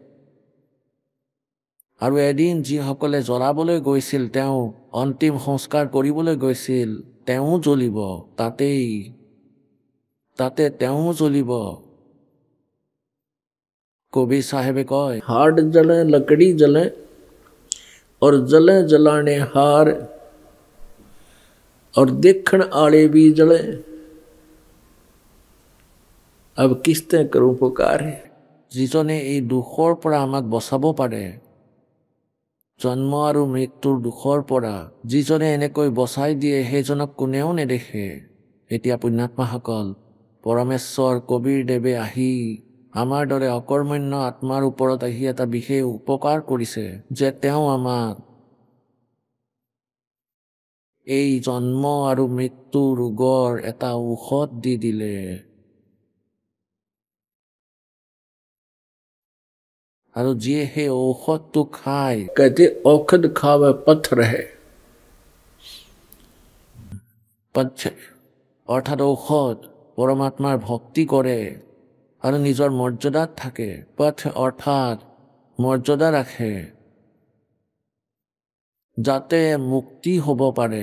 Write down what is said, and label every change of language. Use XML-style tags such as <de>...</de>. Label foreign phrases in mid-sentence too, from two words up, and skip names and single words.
<as>আৰু এদিন যিসকলে জ্বলাবলৈ গৈছিল, তেওঁ অন্তিম সংস্কাৰ কৰিবলৈ গৈছিল, তেওঁ জ্বলিব, তাতে তেওঁ জ্বলিব। কবিৰ চাহেবে কয়</as> <hi>हाड़ जले लकड़ी जले और जले जलाने हार, और देखण आले भी जले, अब किसते करूं पुकार।</hi> <as>যিজনে এই দুখৰ পৰা আমাক বচাব পাৰে, জন্ম আৰু মৃত্যুৰ দুখৰ পৰা যিজনে এনেকৈ বচাই দিয়ে, সেইজনক কোনেও নেদেখে। এতিয়া পুণ্যাত্মাসকল, পৰমেশ্বৰ কবিৰ দেৱে আহি আমাৰ দৰে অকৰ্মণ্য আত্মাৰ ওপৰত আহি এটা বিশেষ উপকাৰ কৰিছে, যে তেওঁ আমাক এই জন্ম আৰু মৃত্যু ৰোগৰ এটা ঔষধ দি দিলে। আৰু যিয়ে সেই ঔষধটো খায়,</as> <hi>कहते औखद खावे पत्थर है।</hi> <as>অৰ্থাৎ ঔষধ, পৰমাত্মাৰ ভক্তি কৰে আৰু নিজৰ মৰ্যাদাত থাকে, অৰ্থাৎ মৰ্যাদা ৰাখে, যাতে মুক্তি হ'ব পাৰে।</as>